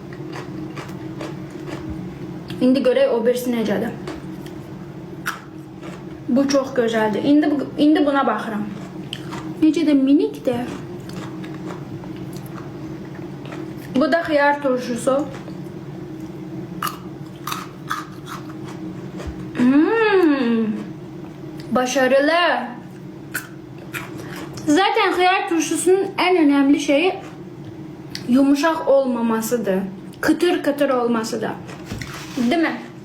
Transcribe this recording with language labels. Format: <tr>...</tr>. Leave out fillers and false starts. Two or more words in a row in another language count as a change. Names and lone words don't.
<az>İndi görək o birisi necədir. Bu çox gözəldir. İndi buna baxıram. Necə də minikdir. Bu da xiyar turşusu.</az> <tr>Başarılı. Zaten xiyar turşusunun en önemli şeyi yumuşak olmamasıdır. Kıtır kıtır olmasıdır. Değil mi?</tr>